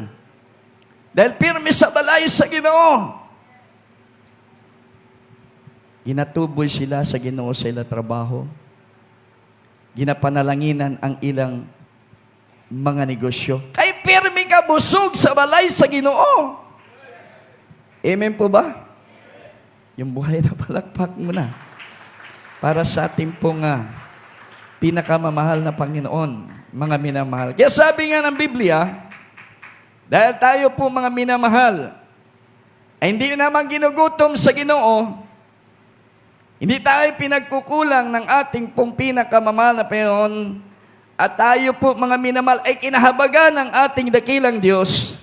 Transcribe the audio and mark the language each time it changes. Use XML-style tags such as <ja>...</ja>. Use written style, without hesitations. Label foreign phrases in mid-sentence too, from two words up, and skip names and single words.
<hil>Dahil pirmi sa balay sa Ginoo, ginatuboy sila sa Ginoo sa ilang trabaho. Ginapanalanginan ang ilang mga negosyo. Kay pirmi ka busog sa balay sa Ginoo.</hil> <tl>Amen po ba? Yung buhay na palakpak mo na. Para sa ating pong pinakamamahal na Panginoon, mga minamahal. Kaya sabi nga ng Biblia, dahil tayo po mga minamahal, ay hindi naman ginugutom sa Ginoo, hindi tayo pinagkukulang ng ating pong pinakamamahal na Panginoon, at tayo po mga minamahal ay kinahabagan ng ating dakilang Diyos.</tl>